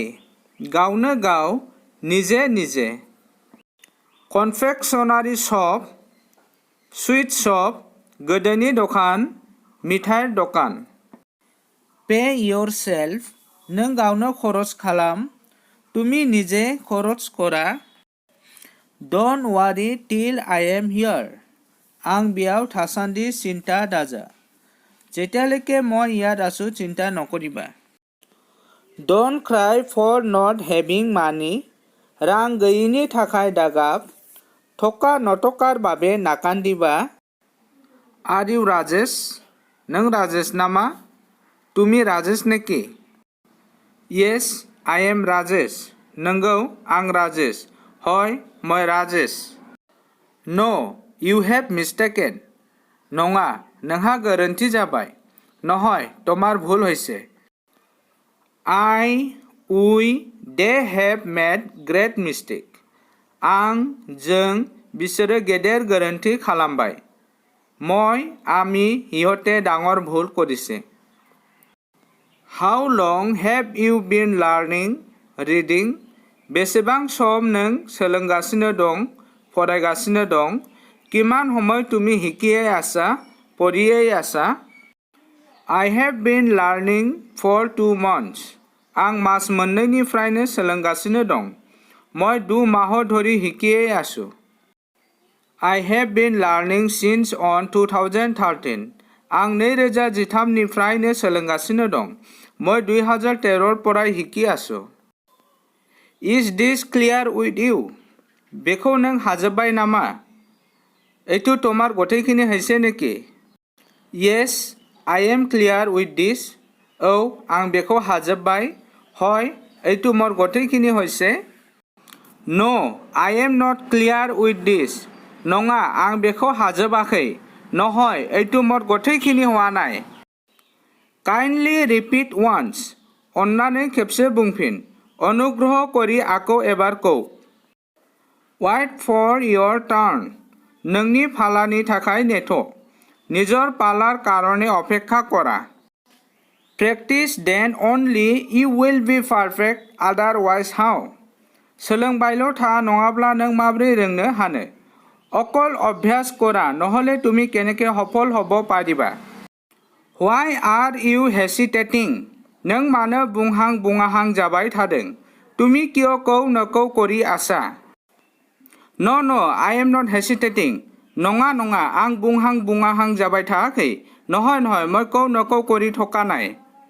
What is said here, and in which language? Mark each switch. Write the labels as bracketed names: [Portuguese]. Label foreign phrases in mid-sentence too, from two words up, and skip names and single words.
[Bodo] गावनो गाव, निजे निजे। [English] Confectionery shop, sweet shop, [Bodo] गोदोनि दखान, मिठाइ दखान। [English] Pay yourself. [Bodo] नों गावनो खरच खालाम। [Assamese] তুমি নিজে খরচ কৰা। [English] Don't worry till I am here. [Bodo] आं बेयाव थासान्दि चिन्ता दाजा। [Assamese] जेतियाলৈকে মই ইয়াত আছো চিন্তা নকৰিবা। [English] Don't cry for not having money. [Bodo] रां गैयिनि थाखाय दागाब। [Assamese] থকা নথকাৰ বাবে नाकान्दिबा। [English] Are you राजेश? [Bodo] नों राजेश नामा? [Assamese] তুমি राजेश नेকি? [English] Yes, I am राजेश. [Bodo] नंगौ, आं राजेश। [Assamese] হয়, মই राजेश। [English] No, you have mistaken. [Bodo] नङा, नोंहा गोरोन्थि जाबाय। [Assamese] নহয়, তোমাৰ ভুল হৈছে। [English] I, we, they have made great mistake. [Bodo] आं, जों, बिसोरो गेदेर गोरोन्थि खालामबाय। [Assamese] মই, আমি, সিহঁতে ডাঙৰ ভুল কৰিছে। [English] How long have you been learning reading? [Bodo] बेसेबां सम नों सोलोंगासिनो दं, फरायगासिनो दं? [Assamese] কিমান সময় তুমি শিকিয়ে আছা, পঢ়িয়ে আছা? [English] I have been learning for 2 months. [Bodo] आं मास मोननैनिफ्रायनो सोलोंगासिनो दं। [Assamese] মই 2 মাহ ধৰি শিকিয়ে আছো। [English] I have been learning since on 2013. [Bodo] आं 2013 निफ्रायनो सोलोंगासिनो दं। [Assamese] মই 2013 পৰাই শিকি আছো। [English] Is this clear with you? [Bodo] बेखौ नों हाजोब्बाय नामा? [Assamese] এইটো তোমাৰ গোটেইখিনি হৈছে নেকি? [English] Yes, I am clear with this. [Bodo] औ, आं बेखौ हाजोब्बाय। [Assamese] হয়, এইটো মোৰ গোটেইখিনি হৈছে। [English] No, I am not clear with this. [Bodo] নঙা, आं बेखौ हाजोबाखै। নহয়, এইটো মোৰ গোটেইখিনি হোৱা নাই। [English] Kindly repeat once. [Bodo] अन्नानै खेबसे बुंफिन। [Assamese] অনুগ্ৰহ কৰি আকৌ এবাৰ কওক। [English] Wait for your turn. [Bodo] नोंनि फालानि थाखाय नेथ'। [Assamese] নিজৰ পালাৰ কাৰণে অপেক্ষা কৰা। [English] Practice then only you will be perfect, otherwise how? [Bodo] सोलोंबायल' था, नङाब्ला नों माबोरै रोंनो हानो? [Assamese] অকল অভ্যাস কৰা, নহ'লে তুমি কেনেকৈ সফল হ'ব পাৰিবা? [English] Why are you hesitating? [Bodo] नों मानो बुंहां बुङाहां जाबाय थादों? [Assamese] তুমি কিয় কও নকও কৰি আছা? [English] No, no, I am not hesitating. [Bodo] नङा नङा, आं बुंहां बुङाहां जाबाय थायाखै। [Assamese] নহয় নহয়, মই কও নকও কৰি থকা নাই।